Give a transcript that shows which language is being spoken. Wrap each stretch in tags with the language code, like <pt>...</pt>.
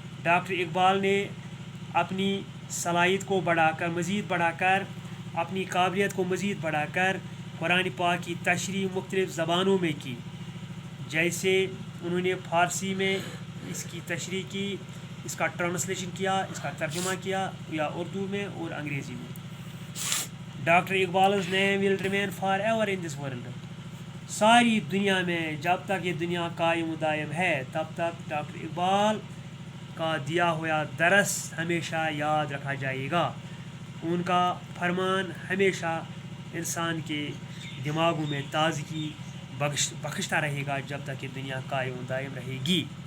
<ur>Doctor Iqbal نے اپنی صلاحیت کو بڑھا کر، مزید بڑھا کر، اپنی قابلیت کو مزید بڑھا کر قرآن پاک کی تشریح مختلف زبانوں میں کی. جیسے انہوں نے فارسی میں اس کی تشریح کی، اس کا ٹرانسلیشن کیا، اس کا ترجمہ کیا، یا اردو میں اور انگریزی میں.</ur> <en>Doctor Iqbal's name will remain forever in this world.</en> <ur>ساری دنیا میں جب تک یہ دنیا قائم و دائم ہے، تب تک ڈاکٹر اقبال کا دیا ہوا درس ہمیشہ یاد رکھا جائے گا. ان کا فرمان ہمیشہ انسان کے دماغوں میں تازگی بخشتا رہے گا جب تک یہ دنیا قائم و دائم رہے گی.</ur>